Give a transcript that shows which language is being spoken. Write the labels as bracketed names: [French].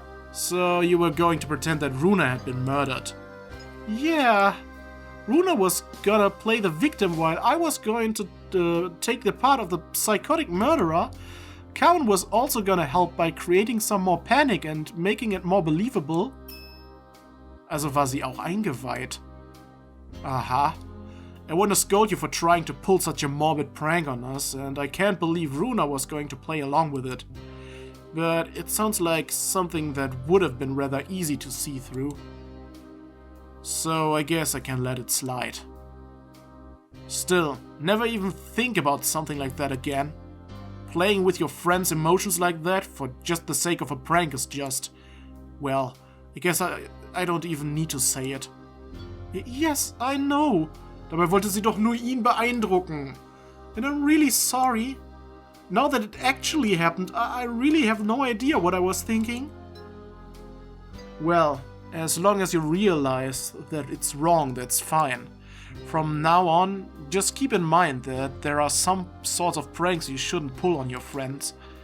[English] So you were going to pretend that Runa had been murdered. Yeah. Runa was gonna play the victim while I was going to take the part of the psychotic murderer. Carmen was also gonna help by creating some more panic and making it more believable. [German] Also war sie auch eingeweiht. Aha. [English] I want to scold you for trying to pull such a morbid prank on us, and I can't believe Runa was going to play along with it. But it sounds like something that would have been rather easy to see through. So I guess I can let it slide. Still, never even think about something like that again. Playing with your friends' emotions like that for just the sake of a prank is just... Well, I guess I don't even need to say it. Yes, I know. [German] Dabei wollte sie doch nur ihn beeindrucken. [English] And I'm really sorry. Now that it actually happened, I really have no idea what I was thinking. Well, as long as you realize that it's wrong, that's fine. From now on, just keep in mind that there are some sorts of pranks you shouldn't pull on your friends.